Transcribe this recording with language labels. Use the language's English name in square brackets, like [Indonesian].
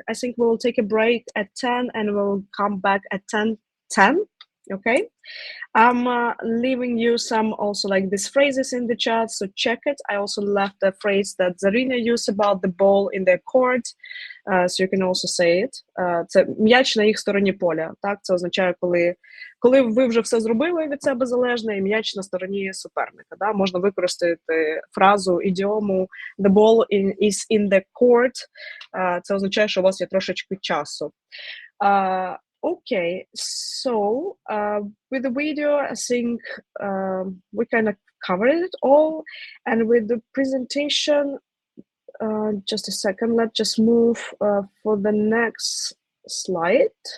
[English] I think we'll take a break at 10 and we'll come back at 10:10. Okay. I'm leaving you some also like these phrases in the chat, so check it. I also left the phrase that Zarina used about the ball in the court, so you can also say it. [Ukrainian] Це м'яч на їх стороні поля. Так, це означає, коли ви вже все зробили від себе залежне, і м'яч на стороні суперника. Да? Можна використати фразу, ідіому the ball is in the court. Це означає, що у вас є трошечки часу. [English] Okay, so with the video, I think we kind of covered it all, and with the presentation, just a second, let's just move for the next slide.